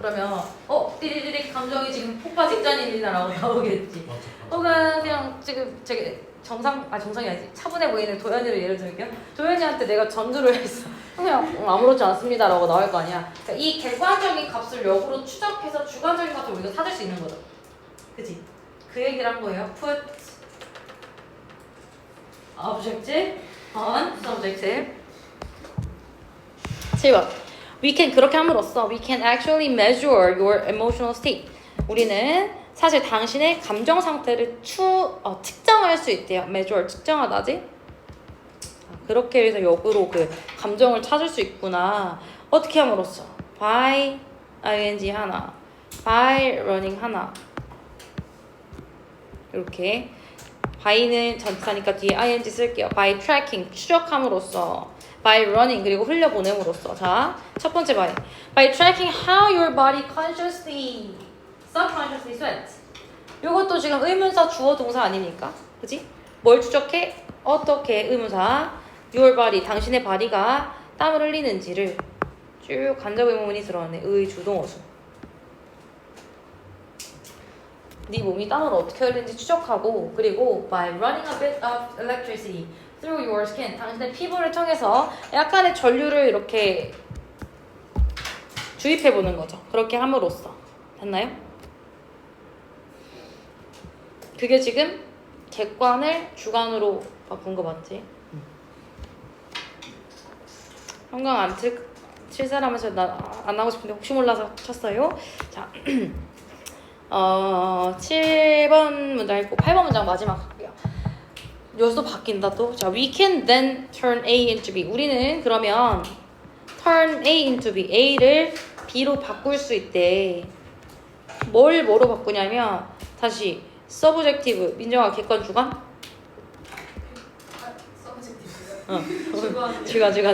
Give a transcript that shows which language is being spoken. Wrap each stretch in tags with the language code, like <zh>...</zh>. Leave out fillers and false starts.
<ko>그러면 띠리리리 감정이 지금 폭파 직전입니다라고 나오겠지. 혹은 그냥 지금 정상이 아니지. 차분해 보이는 도현이를 예를 들게요. 도현이한테 내가 전주를 했어. 그냥 아무렇지 않습니다라고 나올 거 아니야. 그러니까 이 객관적인 값을 역으로 추적해서 주관적인 값을 우리가 찾을 수 있는 거죠. 그치? 그 얘기를 한 거예요.</ko> <en>Put objective on subjective.</en> <ko>7번.</ko> <en>We can</en> <ko>그렇게 함으로써</ko> <en>we can actually measure your emotional state.</en> <ko>우리는 사실 당신의 감정 상태를 측정할 수 있대요. measure 측정하다지. 그렇게 해서 역으로 그 감정을 찾을 수 있구나. 어떻게 함으로써?</ko> <en>by ing 하나, by running 하나.</en> <ko>이렇게 by는 전치사니까 뒤에 ing 쓸게요.</ko> <en>by tracking</en> <ko>추적함으로써,</ko> <en>by running</en> <ko>그리고 흘려보냄으로써. 자, 첫 번째</ko> <en>by tracking how your body consciously, subconsciously sweats.</en> <ko>요것도 지금 의문사 주어 동사 아닙니까? 그지? 뭘 추적해? 어떻게 의문사 your body, 당신의 body가 땀을 흘리는지를 쭉 간접 의문문이 들어가네. 의 주동어수. 네 몸이 땀을 어떻게 흘리는지 추적하고, 그리고</ko> <en>by running a bit of electricity through your skin,</en> <ko>당신의 피부를 통해서 약간의 전류를 이렇게 주입해 보는 거죠. 그렇게 함으로써. 됐나요? 그게 지금 객관을 주관으로 바꾼 거 맞지? 형광 칠 사람에서 안 하고 싶은데 혹시 몰라서 쳤어요. 자, 7번 문장 읽고 8번 문장 마지막 할게요. 여기서 바뀐다 또.</ko> <en>자, we can then turn A into B.</en> <ko>우리는 그러면</ko> <en>turn A into B,</en> <ko>A를 B로 바꿀 수 있대. 뭘 뭐로 바꾸냐면 다시 subjective, 민정아 객관 주관? 서브젝티브요?</ko>